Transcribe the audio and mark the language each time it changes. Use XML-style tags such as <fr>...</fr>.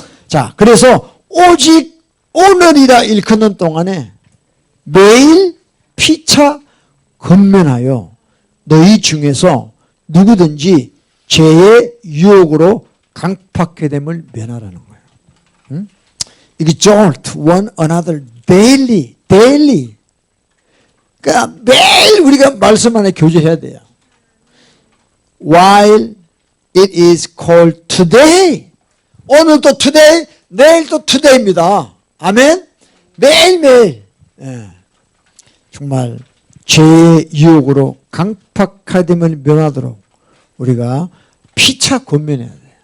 <ko>자 그래서 오직 오늘이라 일컫는 동안에 매일 피차 건면하여 너희 중에서 누구든지 죄의 유혹으로 강팍하게 됨을 면하라는 거예요. 응?</ko> <en>exhort one another daily.</en> <ko>그러니까 매일 우리가 말씀 안에 교제해야 돼요.</ko> <en>While it is called today.</en> <ko>오늘도 today, 내일도 today입니다. 아멘? 매일매일. 예. 정말 죄의 유혹으로 강팍하됨을 면하도록 우리가 피차 권면해야 돼요.</ko>